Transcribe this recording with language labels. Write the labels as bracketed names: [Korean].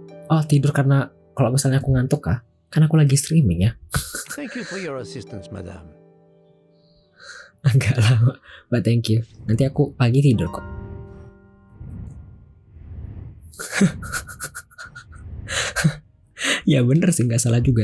[Indonesian] Oh, tidur karena kalau misalnya aku ngantuk kah? Kan aku lagi streaming ya. [English] Thank you for your assistance, madame. [Indonesian] Agak lama, [English] but thank you. [Indonesian] Nanti aku pagi tidur kok. Ya bener sih, nggak salah juga.